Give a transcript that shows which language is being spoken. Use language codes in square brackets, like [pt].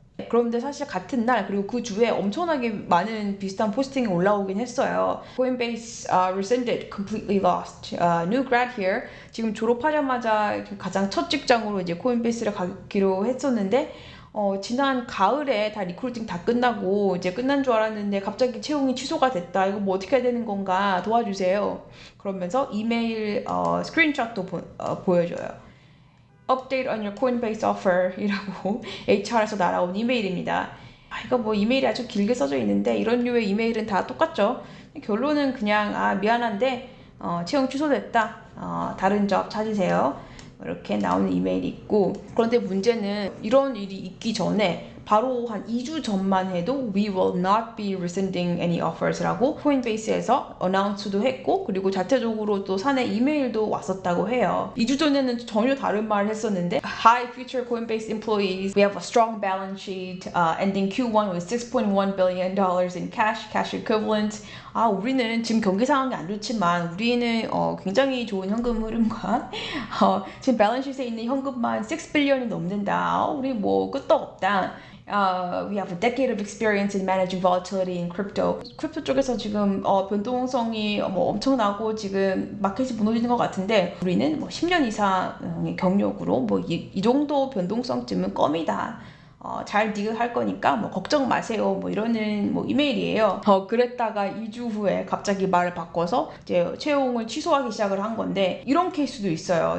[ko] 그런데 사실 같은 날 그리고 그 주에 엄청나게 많은 비슷한 포스팅이 올라오긴 했어요. [en] Coinbase rescinded, completely lost. New grad here. [ko] 지금 졸업하자마자 가장 첫 직장으로 이제 코인베이스를 가기로 했었는데 지난 가을에 다 리크루팅 다 끝나고 이제 끝난 줄 알았는데 갑자기 채용이 취소가 됐다. 이거 뭐 어떻게 해야 되는 건가 도와주세요. 그러면서 이메일 스크린샷도 보여줘요. [en] Update on your Coinbase offer [ko] 이라고 HR에서 날아온 이메일입니다. 이거 뭐 이메일이 아주 길게 써져 있는데 이런 류의 이메일은 다 똑같죠. 결론은 그냥 미안한데 채용 취소됐다. 다른 job 찾으세요. 이렇게 나오는 이메일이 있고 그런데 문제는 이런 일이 있기 전에 바로 한 2주 전만 해도 [en] We will not be rescinding any offers [ko] 라고 코인베이스에서 어나운스도 했고 그리고 자체적으로 또 사내 이메일도 왔었다고 해요. 2주 전에는 전혀 다른 말을 했었는데 [en] Hi future Coinbase employees, we have a strong balance sheet ending Q1 with $6.1 billion in cash equivalents. [ko] 우리는 지금 경기 상황이 안 좋지만 우리는 굉장히 좋은 현금 흐름과 지금 밸런시트에 있는 현금만 6 billion이 넘는다. 우리 뭐 끄떡없다. [en] We have a decade of experience in managing volatility in crypto. [ko] 크립토 쪽에서 지금 변동성이 엄청나고 지금 마켓이 무너지는 것 같은데 우리는 10년 이상의 경력으로 이 정도 변동성쯤은 껌이다. 잘 디그할 거니까 걱정 마세요 이러는 이메일이에요. 그랬다가 2주 후에 갑자기 말을 바꿔서 이제 채용을 취소하기 시작을 한 건데 이런 케이스도 있어요.